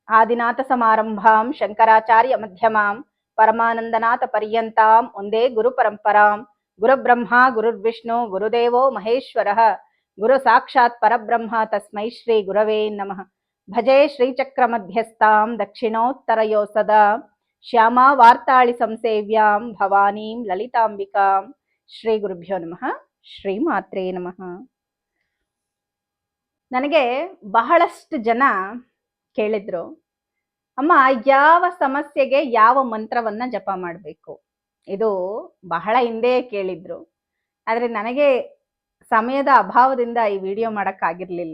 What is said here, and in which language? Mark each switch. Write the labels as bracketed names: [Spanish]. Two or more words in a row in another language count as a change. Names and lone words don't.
[Sanskrit] ಆದಿನಾಥ ಸಮಾರಂಭಾಂ ಶಂಕರಾಚಾರ್ಯ ಮಧ್ಯಮಾಂ ಪರಮಾನಂದನಾಥ ಪರ್ಯಂತಾಂ ಒಂದೇ ಗುರು ಪರಂಪರಾಂ ಗುರುಬ್ರಹ್ಮ ಗುರುರ್ವಿಷ್ಣು ಗುರುದೇವೋ ಮಹೇಶ್ವರಃ ಗುರು ಸಾಕ್ಷಾತ್ ಪರಬ್ರಹ್ಮ ತಸ್ಮೈ ಶ್ರೀ ಗುರವೇ ನಮಃ. ಭಜೆ ಶ್ರೀಚಕ್ರ ಮಧ್ಯಸ್ಥಾಂ ದಕ್ಷಿಣೋತ್ತರಯೋ ಸದಾ ಶ್ಯಾಮಾ ವಾರ್ತಾಳಿ ಸಂಸೇವ್ಯಾಂ ಭವಾನೀಂ ಲಲಿತಾಂಬಿಕಾಂ. ಶ್ರೀ ಗುರುಭ್ಯೋ ನಮಃ. ಶ್ರೀ ಮಾತ್ರೇ ನಮಃ. [Kannada] ನನಗೆ ಬಹಳಷ್ಟು ಜನ ಕೇಳಿದ್ರು, ಅಮ್ಮ ಯಾವ ಸಮಸ್ಯೆಗೆ ಯಾವ ಮಂತ್ರವನ್ನ ಜಪ ಮಾಡಬೇಕು? ಇದು ಬಹಳ ಹಿಂದೆ ಕೇಳಿದ್ರು, ಆದ್ರೆ ನನಗೆ ಸಮಯದ ಅಭಾವದಿಂದ ಈ ವಿಡಿಯೋ ಮಾಡಕ್ಕಾಗಿರ್ಲಿಲ್ಲ.